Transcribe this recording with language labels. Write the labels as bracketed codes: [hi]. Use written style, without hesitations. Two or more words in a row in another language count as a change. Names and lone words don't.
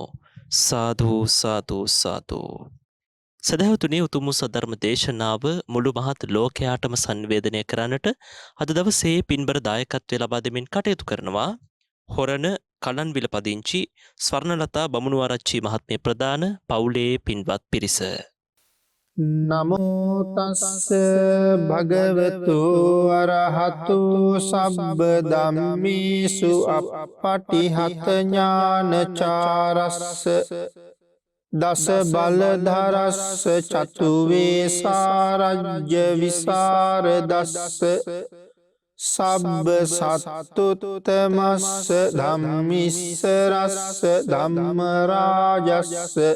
[si] සාදු සාදු සාදු. සදහවතුනි, උතුම් සද්ධර්ම දේශනාව මුළු මහත් ලෝකයාටම sannivedanaya කරන්නට අද දවසේ පින්බර දායකත්වය ලබා දෙමින් කටයුතු කරනවා හොරණ කලන්විල පදිංචි ස්වර්ණලතා බමුණුආරච්චි මහත්මිය ප්‍රදාන පවුලේ පින්වත් පිරිස. [pi] නමෝ තස්ස භගවතු අරහතු සබ්බ ධම්මේසු අප්පටිහත ඥානචාරස්ස දස බලධරස්ස චතු වේසාරජ්‍ය විසරදස්ස සබ්බ සත්තුත්තමස්ස ධම්මිස්සරස්ස ධම්ම රාජස්ස